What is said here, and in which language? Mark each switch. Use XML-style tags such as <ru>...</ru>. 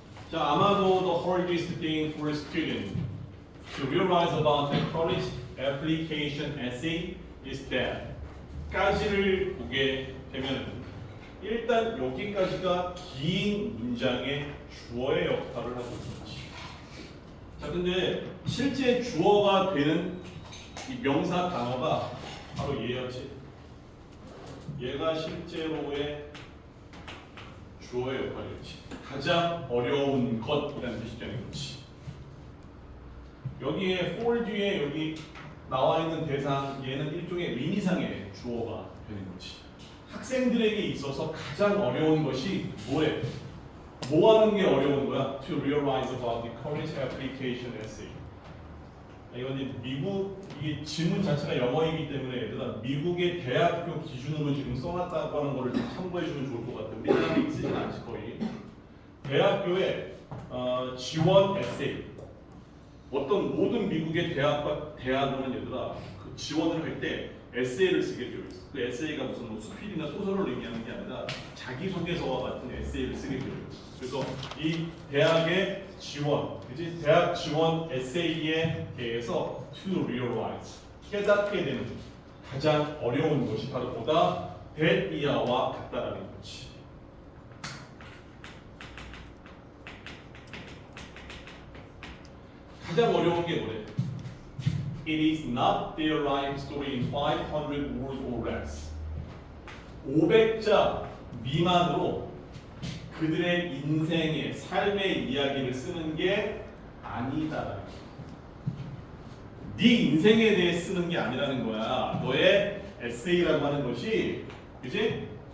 <ko>자, 아마도</ko> <en>the hardest thing for a student to realize about the college application essay is that</en> <ko>까지를 보게 되면 일단 여기까지가 긴 문장의 주어의 역할을 하고 있지. 자, 근데 실제 주어가 되는 이 명사 단어가 바로 얘였지. 얘가 실제로의 주어의 역할이었지. 가장 어려운 것이라는 뜻이 되는 거지. 여기에 for 뒤에 여기 나와 있는 대상 얘는 일종의 의미상의 주어가 되는 거지. 학생들에게 있어서 가장 어려운 것이 뭐래? 뭐 하는 게 어려운 거야?</ko> <en>To realize about the college application essay.</en> <ko>이건 이제 미국 이게 지문 자체가 영어이기 때문에 얘들아 미국의 대학교 기준으로 지금 써놨다고 하는 거를 좀 참고해주면 좋을 것 같아. 우리나라에 쓰진 않지 거의. 대학교의 지원 에세이. 어떤 모든 미국의 대학과 대학원은 얘들아 그 지원을 할 때 에세이를 쓰게 되어 있어. 그 에세이가 무슨 뭐 수필이나 소설을 의미하는 게 아니라 자기소개서와 같은 에세이를 쓰게 되어 있어. 그래서 이 대학의 지원, 그지? 대학 지원 에세이에 대해서 to realize 깨닫게 되는 가장 어려운 것이 바로 보다 that 이하와 같다라는 거지. 가장 어려운 게 뭐래?</ko> <en>It is not their life story in 500 words or less.</en> <ko>500자 미만으로 그들의 인생의 삶의 이야기를 쓰는 게 아니다. 네 인생에 대해 쓰는 게 아니라는 거야. 너의 에세이라고 하는 것이, 그지?</ko>